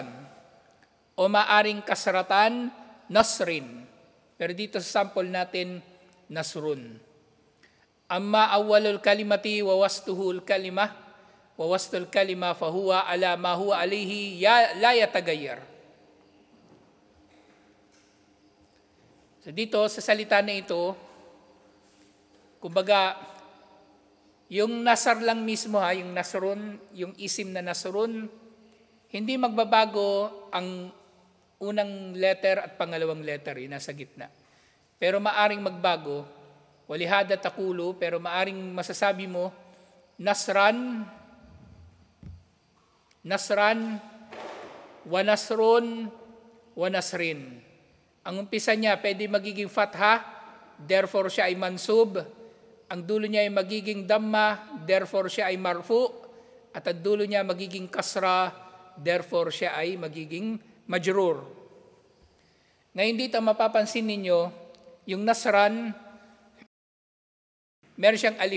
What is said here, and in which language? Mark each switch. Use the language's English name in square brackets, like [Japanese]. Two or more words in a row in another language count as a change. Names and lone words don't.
[Filipino] O maaring [Arabic] كسرةً، نصرٍ. [Filipino] Pero dito sa sample natin, nasrun. [Arabic] أما أولُ الكلمةِ ووسطُه الكلمة، ووسطُ الكلمةِ فهو على ما هو عليه لا يتغير. [Filipino] So dito sa salita na ito, kumbaga, yung nasar lang mismo, yung nasrun, yung isim na nasrun, hindi magbabago ang unang letter at pangalawang letter, yung nasa gitna. Pero maaring magbago, [Arabic] ولهذا تقول, [Filipino] pero maaring masasabi mo, [Arabic] نصرًا، ونصرٌ، ونصرٍ. [Filipino] Ang umpisa niya, pwede magiging fatha, therefore siya ay mansub. Ang dulo niya ay magiging damma, therefore siya ay marfu. At ang dulo niya magiging kasra, therefore siya ay magiging majrur. Ngayon dito mapapansin ninyo, yung nasran, meron siyang alif.